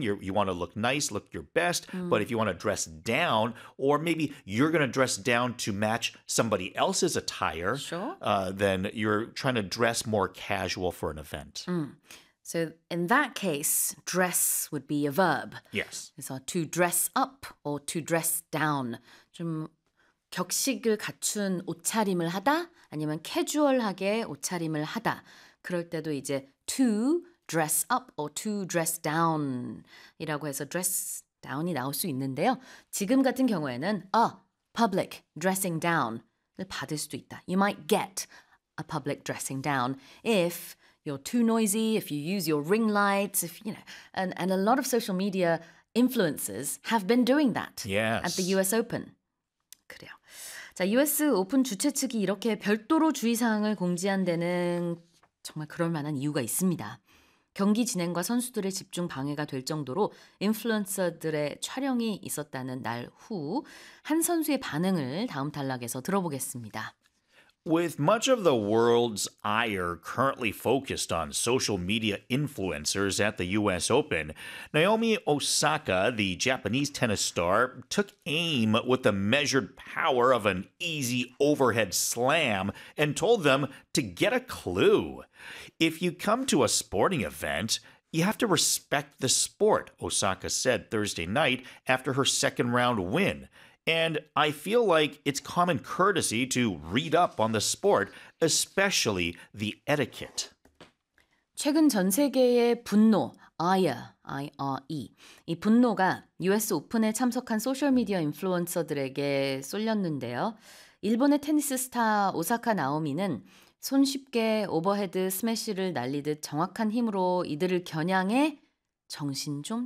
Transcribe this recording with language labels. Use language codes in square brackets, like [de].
[en] You want to look nice, look your best. Mm. But if you want to dress down, or maybe you're going to dress down to match somebody else's attire, then you're trying to dress more casual for an event. Mm. So in that case, dress would be a verb. Yes. So to dress up or to dress down. [ko] 좀 격식을 갖춘 옷차림을 하다, 아니면 캐주얼하게 옷차림을 하다. 그럴 때도 이제 [en] to dress up or to dress down [ko] 이라고 해서 dress down이 나올 수 있는데요. 지금 같은 경우에는 [en] a public dressing down [ko] 을 받을 수도 있다. [en] You might get a public dressing down if you're too noisy, if you use your ring lights, if you know, and a lot of social media influencers have been doing that at the US Open. [ko] 그래요. 자, US 오픈 주최 측이 이렇게 별도로 주의사항을 공지한 데는 정말 그럴 만한 이유가 있습니다. 경기 진행과 선수들의 집중 방해가 될 정도로 인플루언서들의 촬영이 있었다는 날 후 한 선수의 반응을 다음 단락에서 들어보겠습니다. [en] With much of the world's ire currently focused on social media influencers at the U.S. Open, Naomi Osaka, the Japanese tennis star, took aim with the measured power of an easy overhead slam and told them to get a clue. If you come to a sporting event, you have to respect the sport, Osaka said Thursday night after her second round win. And I feel like it's common courtesy to read up on the sport, especially the etiquette. [ko] 최근 전 세계의 분노, ire, 이 분노가 US 오픈에 참석한 소셜미디어 인플루언서들에게 쏠렸는데요. 일본의 테니스 스타 오사카 나오미는 손쉽게 오버헤드 스매시를 날리듯 정확한 힘으로 이들을 겨냥해 정신 좀 차려.